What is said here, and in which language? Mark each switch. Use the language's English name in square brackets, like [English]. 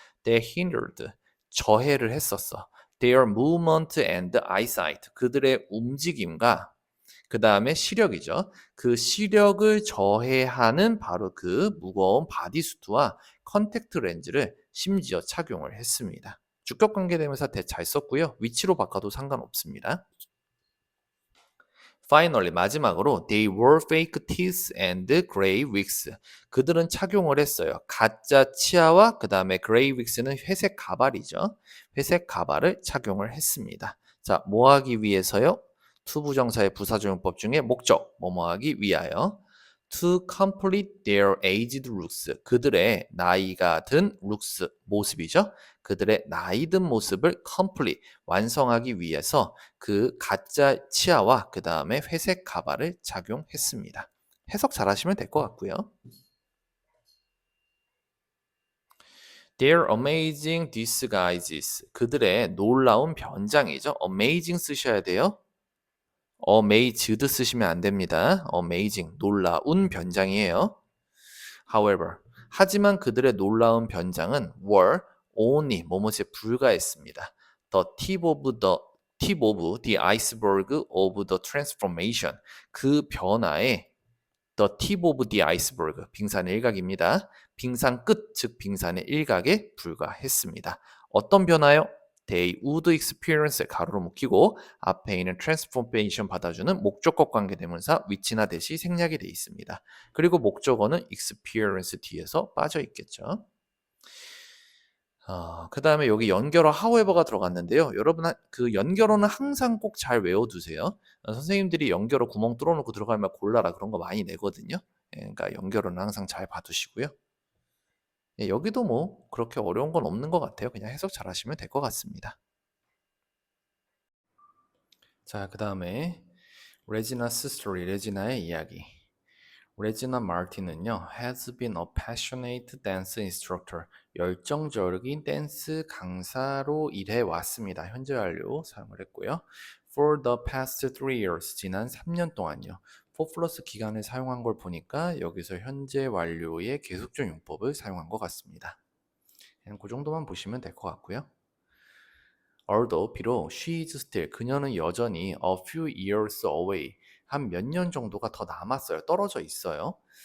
[English] They hindered, [Korean] 저해를 했었어. [English] Their movement and eyesight, [Korean] 그들의 움직임과 그 다음에 시력이죠. 그 시력을 저해하는 바로 그 무거운 바디수트와 컨택트 렌즈를 심지어 착용을 했습니다. 주격 관계대명사 잘 썼고요. 위치로 바꿔도 상관없습니다. [English] Finally, [Korean] 마지막으로 [English] they wore fake teeth and gray wigs. [Korean] 그들은 착용을 했어요. 가짜 치아와 그 다음에 gray wigs는 회색 가발이죠. 회색 가발을 착용을 했습니다. 자, 뭐 하기 위해서요? 투부정사의 부사조용법 중에 목적, 뭐뭐 하기 위하여. [English] To complete their aged looks. [Korean] 그들의 나이가 든 looks, 모습이죠. 그들의 나이 든 모습을 complete, 완성하기 위해서 그 가짜 치아와 그 다음에 회색 가발을 착용했습니다. 해석 잘 하시면 될 것 같고요. [English] Their amazing disguises. [Korean] 그들의 놀라운 변장이죠. amazing 쓰셔야 돼요. amazed 쓰시면 안 됩니다. amazing, 놀라운 변장이에요. However, 하지만 그들의 놀라운 변장은 [English] were only [Korean] 뭐뭐에 불과했습니다. [English] tip of the iceberg of the transformation. [Korean] 그 변화의 [English] the tip of the iceberg, [Korean] 빙산의 일각입니다. 빙산 끝, 즉 빙산의 일각에 불과했습니다. 어떤 변화요? [English] They would experience [Korean] 가로로 묶이고 앞에 있는 transformation 받아주는 목적격 관계대명사 위치나 대시 생략이 되어 있습니다. 그리고 목적어는 experience 뒤에서 빠져 있겠죠. 그 다음에 여기 연결어 however가 들어갔는데요. 여러분 그 연결어는 항상 꼭 잘 외워두세요. 선생님들이 연결어 구멍 뚫어놓고 들어가면 골라라 그런 거 많이 내거든요. 그러니까 연결어는 항상 잘 봐두시고요. 여기도 뭐 그렇게 어려운 건 없는 것 같아요. 그냥 해석 잘 하시면 될 것 같습니다. 자, 그 다음에 레지나스 스토리, 레지나의 이야기. [English] 레지나 마틴은요, has been a passionate dance instructor. [Korean] 열정적인 댄스 강사로 일해 왔습니다. 현재 완료 사용을 했고요. [English] For the past 3 years, [Korean] 지난 3년 동안요. for 플러스 기간을 사용한 걸 보니까 여기서 현재 완료의 계속적 용법을 사용한 것 같습니다. 그냥 그 정도만 보시면 될 것 같고요. Although 비록 [English] she is still [Korean] 그녀는 여전히 [English] a few years away [Korean] 한 몇 년 정도가 더 남았어요. 떨어져 있어요.